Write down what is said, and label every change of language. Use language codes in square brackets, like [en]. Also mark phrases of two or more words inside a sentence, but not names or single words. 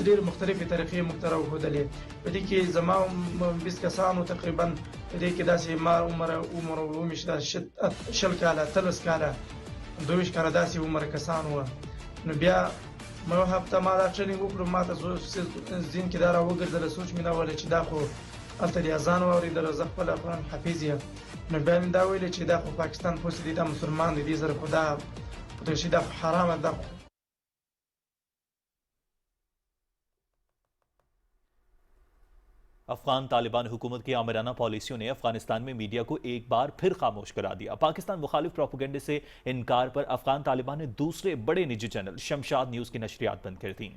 [ps] ډېرې مختلفې طریقې موږ ته راوښودلې په دې کې زما 20 کسانو تقریبا په دې کې داسې ما عمر ومیشته 20 کاله 30 کاله 22 کاله داسې عمر کسان وو نو بیا ما یوه هفته ما دا ټریننګ وکړو ما ته ذهن کې دا راوګرځېده سوچ مې دا ویلی چې دا خو هلته د اذان واورېدله زه خپله قرآن حافظ یم نو بیا مې دا ویلې چې دا خو پاکستان پوسې دي دا مسلمان دی دې سره خو دا خودکشي دا خو حرامه ده [ur] افغان طالبان حکومت کی آمرانہ پالیسیوں نے افغانستان میں میڈیا کو ایک بار پھر خاموش کرا دیا. پاکستان مخالف پروپیگنڈے سے انکار پر افغان طالبان نے دوسرے بڑے نجی چینل شمشاد نیوز کی نشریات بند کر دی.